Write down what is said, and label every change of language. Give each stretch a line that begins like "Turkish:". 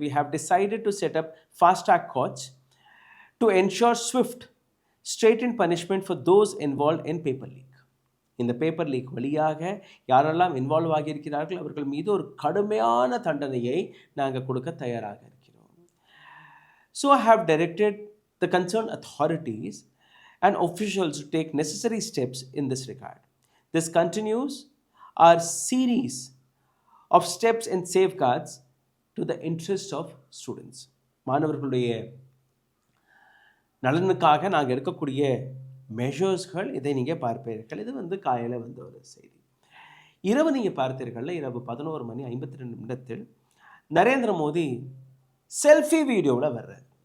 English: We have decided to set up fast track courts to ensure swift stringent punishment for those involve in paper leak.
Tamil: இந்த paper leak வழியாக யாரெல்லாம் involve ஆகியிருக்கிறார்கள் அவர்கள் மீது ஒரு கடுமையான தண்டனையை நாங்கள் கொடுக்க தயாராக இருக்கிறோம்.
English: So I have directed the concerned authorities and officials to take necessary steps in this regard. This continues our series of steps and safeguards to the interest of students.
Tamil: மாணவர்களுடைய நலனுக்காக நாங்கள் எடுக்கக்கூடிய மெஷர்ஸ்கள், இதை நீங்கள் பார்ப்பீர்கள். இது காலையில் வந்த ஒரு செய்தி. இரவு நீங்கள் பார்த்தீர்கள், இரவு 11:52 நரேந்திர மோடி செல்ஃபி வீடியோவில் வர்றார்.